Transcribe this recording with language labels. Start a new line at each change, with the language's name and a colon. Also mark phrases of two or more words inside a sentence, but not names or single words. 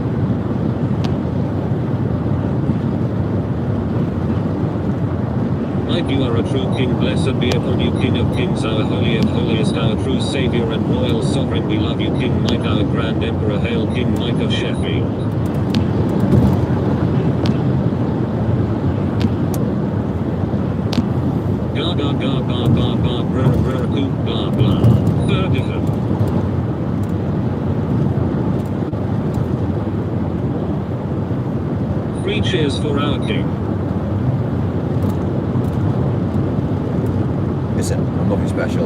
English: Mike, you are a true king. Blessed be upon you, King of kings, our holy of holiest, our true savior and royal sovereign. We love you, King Mike, our grand emperor. Hail King Mike of Sheffield. Ga ga ga ba ba ba brr brr coop blah blah. Ferguson. Three cheers for our king. Listen, I'm nothing special.